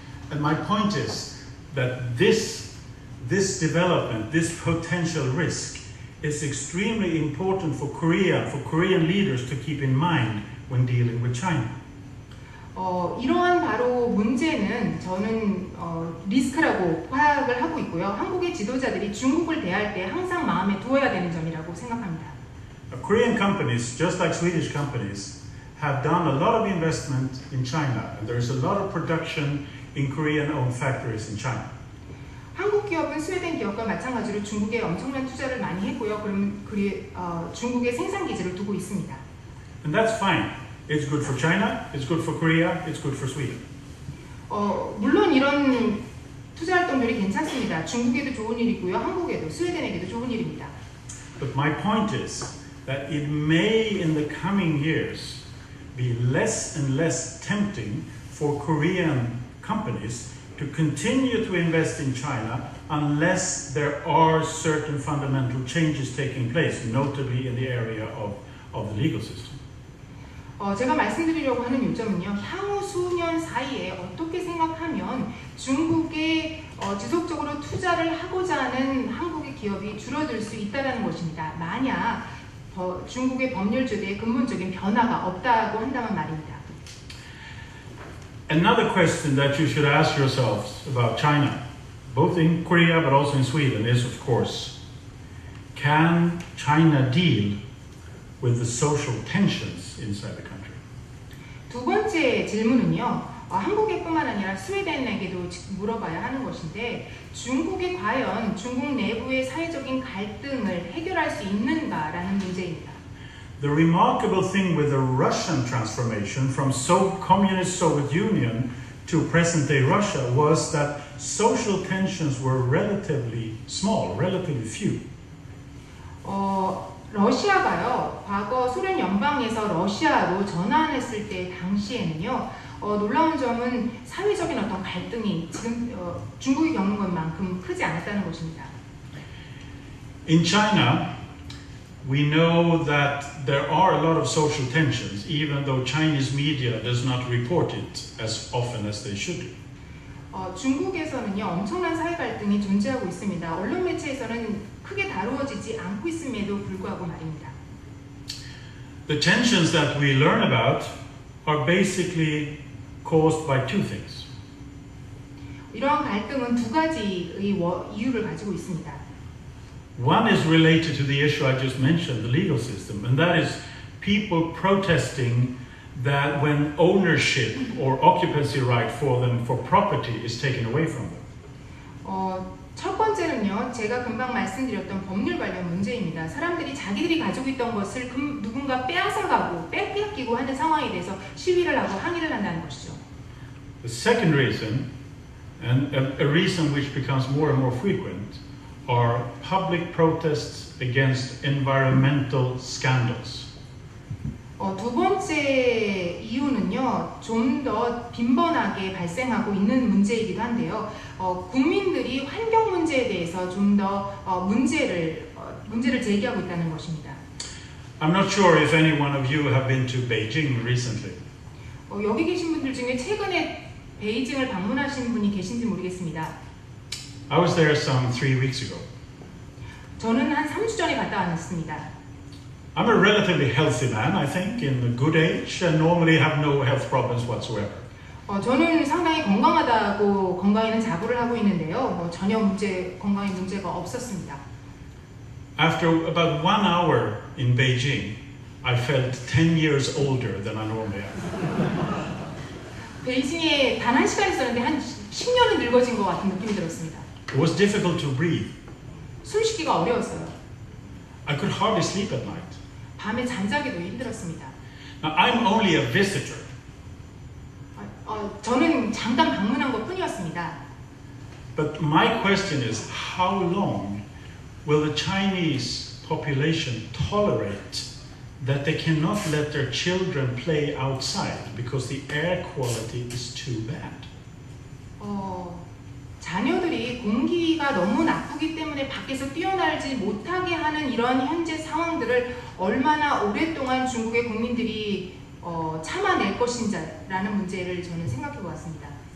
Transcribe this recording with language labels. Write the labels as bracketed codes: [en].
[en] And my point is that this development, this potential risk, is extremely important for Korea, for Korean leaders to keep in mind when dealing with China. [ko] 이러한 바로 문제는 저는 리스크라고 파악을 하고 있고요. 한국의 지도자들이 중국을 대할 때 항상 마음에 두어야 되는 점이라고 생각합니다. [en] Korean companies, just like Swedish companies, have done a lot of investment in China, and there is a lot of production in Korean-owned factories in China. [ko] 한국 기업은 스웨덴 기업과 마찬가지로 중국에 엄청난 투자를 많이 했고요. 중국에 생산 기지를 두고 있습니다. [en] And that's fine. It's good for China, it's good for Korea, it's good for Sweden. [ko] 물론 이런 투자 활동들이 괜찮습니다. 중국에도 좋은 일이고요. 한국에도, 스웨덴에게도 좋은 일입니다. [en] But my point is that it may in the coming years be less and less tempting for Korean companies to continue to invest in China unless there are certain fundamental changes taking place, notably in the area of the legal system. [ko] 제가 말씀드리려고 하는 요점은요, 향후 수년 사이에 어떻게 생각하면 중국에 지속적으로 투자를 하고자 하는 한국의 기업이 줄어들 수 있다는 것입니다. 만약 중국의 법률 제도에 근본적인 변화가 없다고 한다면 말입니다. [en] Another question that you should ask yourselves about China, both in Korea but also in Sweden, is of course, can China deal with the social tensions inside the country? [ko] 두 번째 질문은요, 한국에뿐만 아니라 스웨덴에게도 물어봐야 하는 것인데, 중국이 과연 중국 내부의 사회적인 갈등을 해결할 수 있는가라는 문제입니다. [en] The remarkable thing with the Russian transformation from communist Soviet Union to present-day Russia was that social tensions were relatively small, relatively few. [ko] 러시아가요, 과거 소련 연방에서 러시아로 전환했을 때 당시에는요, 놀라운 점은 사회적인 어떤 갈등이 지금 중국이 겪는 것만큼 크지 않았다는 것입니다. [en] In China, we know that there are a lot of social tensions, even though Chinese media does not report it as often as they should do. [ko] 중국에서는요, 엄청난 사회 갈등이 존재하고 있습니다. 언론 매체에서는 크게 다루어지지 않고 있음에도 불구하고 말입니다. [en] The tensions that we learn about are basically caused by two things. [ko] 이러한 갈등은 두 가지의 이유를 가지고 있습니다. [en] One is related to the issue I just mentioned, the legal system, and that is people protesting that when ownership or occupancy right for them for property is taken away from them. [ko] 첫 번째는요, 제가 금방 말씀드렸던 법률 관련 문제입니다. 사람들이 자기들이 가지고 있던 것을 누군가 빼앗아가고 뺏기고 하는 상황에 대해서 시위를 하고 항의를 한다는 것이죠. [en] The second reason, and a reason which becomes more and more frequent, are public protests against environmental scandals. [ko] 두 번째 이유는요, 좀 더 빈번하게 발생하고 있는 문제이기도 한데요. 국민들이 환경 문제에 대해서 좀 더 문제를 제기하고 있다는 것입니다. [en] I'm not sure if any one of you have been to Beijing recently. [ko] 여기 계신 분들 중에 최근에 베이징을 방문하신 분이 계신지 모르겠습니다. [en] I was there some 3 weeks ago. [ko] 저는 한 3주 전에 갔다 왔습니다. [en] I'm a relatively healthy man, I think, in a good age, and normally have no health problems whatsoever. [ko] 저는 상당히 건강하다고 건강에는 자부를 하고 있는데요. 전혀 건강에 문제가 없었습니다. [en] After about 1 hour in Beijing, I felt 10 years older than I normally am. [ko] 베이징에 단 1시간 있었는데 한 10년은 늙어진 것 같은 느낌이 들었습니다. [en] It was difficult to breathe. [ko] 숨쉬기가 어려웠어요. [en] I could hardly sleep at night. [ko] 밤에 잠자기도 힘들었습니다. [en] Now, I'm only a visitor. [ko] 저는 잠깐 방문한 것뿐이었습니다. [en] But my question is, how long will the Chinese population tolerate that they cannot let their children play outside because the air quality is too bad? [ko] 자녀들이 공기가 너무 나쁘기 때문에 밖에서 뛰어놀지 못하게 하는 이런 현재 상황들을 얼마나 오랫동안 중국의 국민들이 참아낼 것인지라는 문제를 저는 생각해 보았습니다.